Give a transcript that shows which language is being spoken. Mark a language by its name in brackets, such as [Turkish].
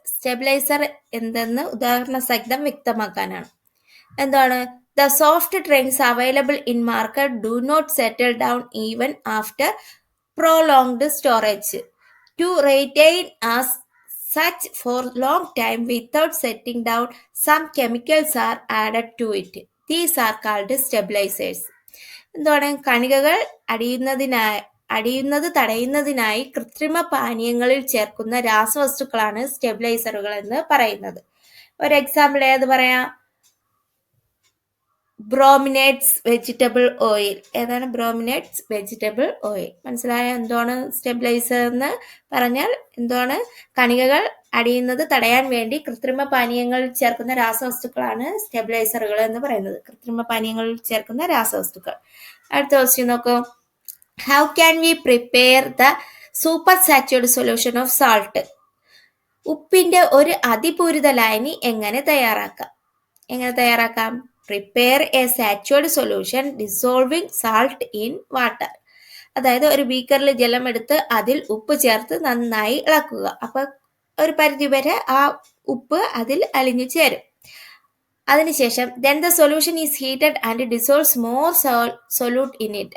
[Malayalam] Stabiliser എന്തെന്ന് ഉദാഹരണ സഹിതം വ്യക്തമാക്കാനാണ്. എന്താണ്? [English] The soft drinks available in market do not settle down even after prolonged storage to retain as such for long time without setting down. Some chemicals are added to it. These are called stabilizers. [Malayalam] എന്താണ്? കണികകൾ അടിയുന്നത് തടയുന്നതിനായി കൃത്രിമ പാനീയങ്ങളിൽ ചേർക്കുന്ന രാസവസ്തുക്കളാണ് സ്റ്റെബിലൈസറുകൾ എന്ന് പറയുന്നത്. ഒരു example ഏത് പറയാം? ബ്രോമിനേറ്റ്സ് വെജിറ്റബിൾ ഓയിൽ. ഏതാണ് ബ്രോമിനേറ്റ്സ് വെജിറ്റബിൾ ഓയിൽ? മനസ്സിലായ എന്താണ് സ്റ്റെബിലൈസർ എന്ന് പറഞ്ഞാൽ? എന്താണ്? കണികകൾ അടിയുന്നത് തടയാൻ വേണ്ടി കൃത്രിമ പാനീയങ്ങളിൽ ചേർക്കുന്ന രാസവസ്തുക്കളാണ് സ്റ്റെബിലൈസറുകൾ എന്ന് പറയുന്നത്. കൃത്രിമ പാനീയങ്ങളിൽ ചേർക്കുന്ന രാസവസ്തുക്കൾ. അടുത്ത ക്വസ്റ്റ്യൻ നോക്കൂ. [English] How can we prepare the super saturated solution of salt? [Malayalam] ഉപ്പിന്റെ ഒരു അതിപൂരിത ലായനി എങ്ങനെ തയ്യാറാക്കാം? [English] Prepare a saturated solution dissolving salt in water. [Malayalam] അതായത് ഒരു ബീക്കറിൽ ജലം എടുത്ത് അതിൽ ഉപ്പ് ചേർത്ത് നന്നായി ഇളക്കുക. അപ്പൊ ഒരു പരിധി വരെ ആ ഉപ്പ് അതിൽ അലിഞ്ഞു ചേരും. അതിനുശേഷം [English] then the solution is heated and dissolves more solute in it.